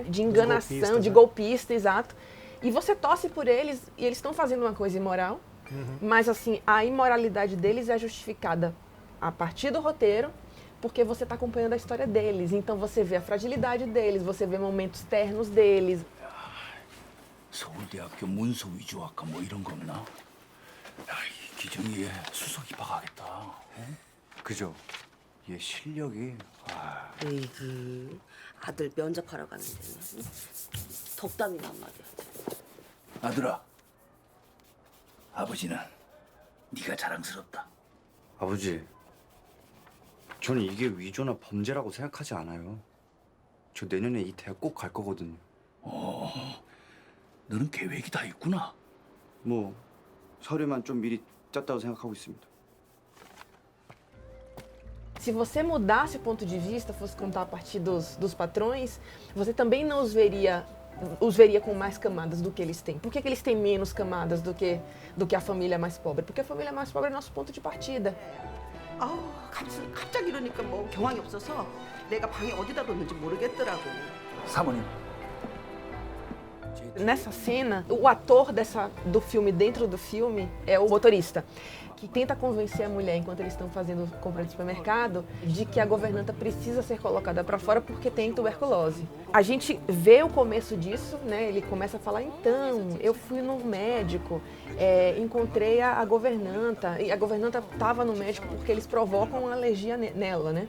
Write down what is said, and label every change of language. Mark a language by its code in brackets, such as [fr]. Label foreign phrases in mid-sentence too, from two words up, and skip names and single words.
[pt] De enganação, de golpista, exato. E você torce por eles e eles estão fazendo uma coisa imoral, mas assim, a imoralidade deles é justificada a partir do roteiro, porque você está acompanhando a história deles. Então você vê a fragilidade deles, você vê momentos ternos deles. [ko] 서울대학교 문서 위조학과 뭐 이런 거 없나? 야, 이 기정이에 수석 입학하겠다. 그죠? 얘 실력이 에이그 아들 면접하러 가는데 덕담이란 말이야. 아들아, 아버지는 네가 자랑스럽다. 아버지, 저는 이게 위조나 범죄라고 생각하지 않아요. 저 내년에 이 대학 꼭 갈 거거든요. 너는 계획이 다 있구나. 뭐 서류만 좀 미리 짰다고 생각하고 있습니다. [pt] Se você mudasse o ponto de vista, fosse contar a partir dos patrões, você também não os veria com mais camadas do que eles têm. Por que eles têm menos camadas do que a família mais pobre? Porque a família mais pobre é nosso ponto de partida. [ko] 아우 갑자기 이러니까 뭐 경황이 없어서 내가 방에 어디다 뒀는지 모르겠더라고. 사모님. [pt] Nessa cena, o ator do filme dentro do filme é o motorista. que tenta convencer a mulher, enquanto eles estão fazendo compra de supermercado, de que a governanta precisa ser colocada para fora porque tem tuberculose. A gente vê o começo disso, né? Ele começa a falar, então, eu fui no médico, encontrei a governanta, e a governanta estava no médico porque eles provocam uma alergia nela, né?